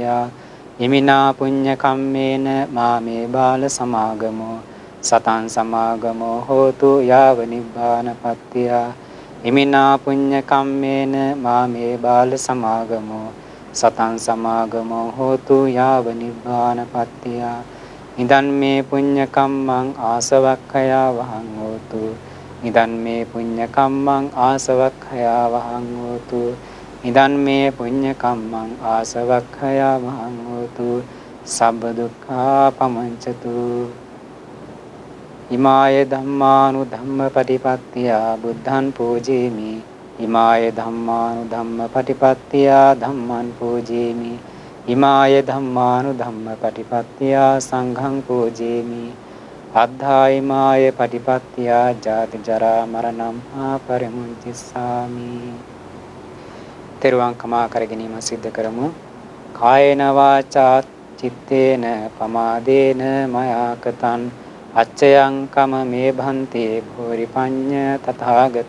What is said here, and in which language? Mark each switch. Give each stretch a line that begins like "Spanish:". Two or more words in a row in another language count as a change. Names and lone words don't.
Pali: ඉමිනා පුඤ්ඤ කම්මේන මාමේ බාල සමාගමෝ සතං සමාගමෝ හෝතු යාව නිබ්බානපත්තිය. ඉමිනා පුඤ්ඤ කම්මේන මාමේ බාල සමාගමෝ සතං සමාගමෝ හෝතු යාව නිබ්බානපත්තිය. ඉදන් මේ පුඤ්ඤ කම්මං ආසවක්ඛයා වහං හෝතු. ඉදන් මේ පුඤ්ඤ කම්මං ආසවක්ඛයා වහං හෝතු. ඉදන් මේ පුඤ්ඤ කම්මං ආසවක්ඛයා වහං හෝතු. සබ්බ දුක්ඛා පමංචතු. ඉමාය ධම්මානු ධම්ම පටිපත්තිය බුද්ධං පූජේමි. ඉමාය ධම්මානු ධම්ම පටිපත්තිය ධම්මං පූජේමි. ඉමාය ධම්මානු ධම්ම පටිපත්තිය සංඝං පූජේමි. අද්ධායිමාය පටිපත්තිය ජාති ජරා මරණං පරිමුංචිස්සාමි.
Sinhala: තෙරුවන් කමා කර ගැනීම සිද්ධ කරමු.
Pali: කායේන වාචා චිත්තේන පමාදේන මයා කතං අච්චයං කම මේ භන්තේ භෝරි පඤ්ඤ තථාගත.